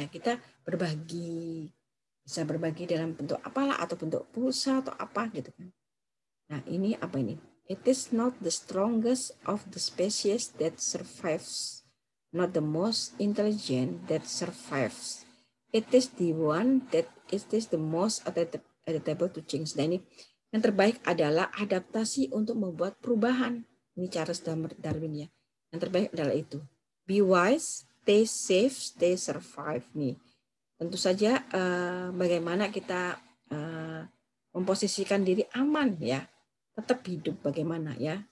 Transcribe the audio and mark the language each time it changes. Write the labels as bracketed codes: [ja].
[id] Nah, kita berbagi, bisa berbagi dalam bentuk apalah, atau bentuk pulsa atau apa gitu kan. Nah, ini apa ini? [en] It is not the strongest of the species that survives, not the most intelligent that survives. It is the one that it is the most adaptable to change. [id] Nah, ini yang terbaik adalah adaptasi untuk membuat perubahan. Ini Charles Darwin ya. Yang terbaik adalah itu. [en] Be wise, stay safe, stay survive [id] nih. Tentu saja bagaimana kita memposisikan diri aman ya, tetap hidup bagaimana ya.